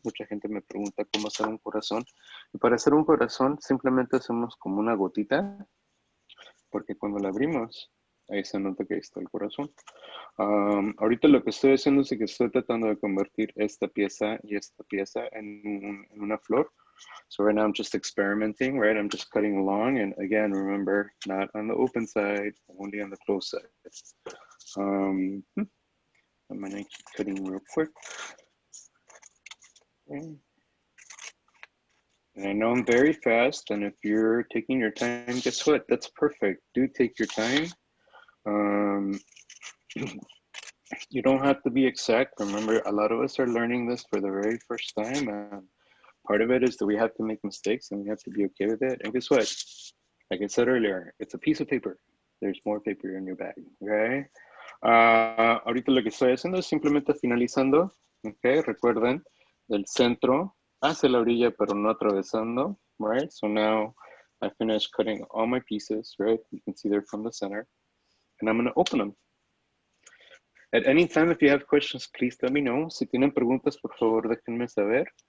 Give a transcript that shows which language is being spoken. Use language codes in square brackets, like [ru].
[es] Mucha gente me pregunta cómo hacer un corazón. Y para hacer un corazón simplemente hacemos como una gotita, porque cuando la abrimos, ahí se nota que ahí está el corazón. Ahorita lo que estoy haciendo es que estoy tratando de convertir esta pieza y esta pieza en una flor. [en] So right now I'm just experimenting, right? I'm just cutting along. And again, remember, not on the open side, only on the closed side. I'm gonna keep cutting real quick. Okay. And I know I'm very fast, and if you're taking your time, guess what? That's perfect. Do take your time. You don't have to be exact. Remember, a lot of us are learning this for the very first time. And part of it is that we have to make mistakes and we have to be okay with it. And guess what? Like I said earlier, it's a piece of paper. There's more paper in your bag, okay? [es] Ahorita lo que estoy haciendo es simplemente finalizando, okay? Recuerden, del centro hacia la orilla, pero no atravesando, right? [en] So now I finished cutting all my pieces, right? You can see they're from the center. And I'm gonna open them. At any time, if you have questions, please let me know. [es] Si tienen preguntas, por favor, déjenme saber.